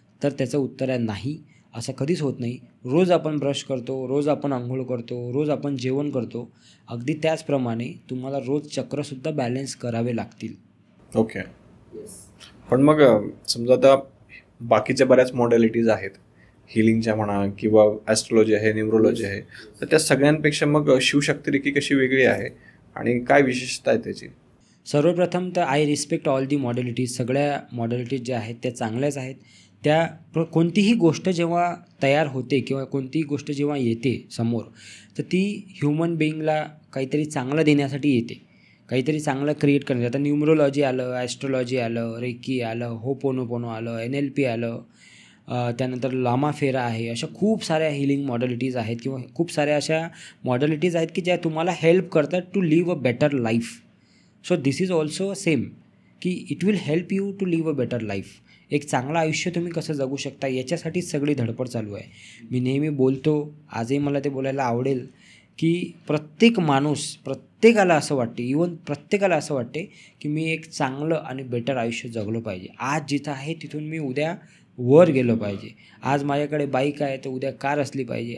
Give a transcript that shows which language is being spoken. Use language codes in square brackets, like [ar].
[mr] तर त्याचं उत्तर आहे नाही, असं कधीच होत नाही. रोज आपण ब्रश करतो, रोज आपण आंघोळ करतो, रोज आपण जेवण करतो, अगदी त्याचप्रमाणे तुम्हाला रोज चक्रसुद्धा बॅलन्स करावे लागतील. ओके. पण मग समजा आता बाकीच्या बऱ्याच मॉडॅलिटीज आहेत, हिलिंगच्या म्हणा किंवा ॲस्ट्रोलॉजी आहे, न्यूमरोलॉजी आहे, तर त्या सगळ्यांपेक्षा मग शिवशक्ती रेकी कशी वेगळी आहे आणि काय विशेषता आहे त्याची? सर्वप्रथम तर [en] I respect all the modalities. [mr] सगळ्या मॉडॅलिटीज ज्या आहेत त्या चांगल्याच आहेत. त्या कोणतीही गोष्ट जेव्हा तयार होते किंवा कोणतीही गोष्ट जेव्हा येते समोर तर ती ह्युमन बिईंगला काहीतरी चांगलं देण्यासाठी येते, काहीतरी चांगलं क्रिएट करण्यासाठी. आता न्यूमरोलॉजी आलं, ॲस्ट्रोलॉजी आलं, रेकी आलं, होपोनोपोनो आलं, NLP आलं, त्यानंतर लामा फेरा आहे. अशा खूप साऱ्या हिलिंग मॉडॅलिटीज आहेत किंवा खूप साऱ्या अशा मॉडॅलिटीज आहेत की ज्या तुम्हाला हेल्प करतात [en] To live a better life. So this is also same की it will help you to live a better life. [mr] एक चांगलं आयुष्य तुम्ही कसं जगू शकता याच्यासाठीच सगळी धडपड चालू आहे. मी नेहमी बोलतो, आजही मला ते बोलायला आवडेल की प्रत्येक माणूस, प्रत्येकाला असं वाटते, इवन प्रत्येकाला असं वाटते की मी एक चांगलं आणि बेटर आयुष्य जगलं पाहिजे. आज जिथं आहे तिथून मी उद्या वर गेलं पाहिजे. आज माझ्याकडे बाईक आहे तर उद्या कार असली पाहिजे.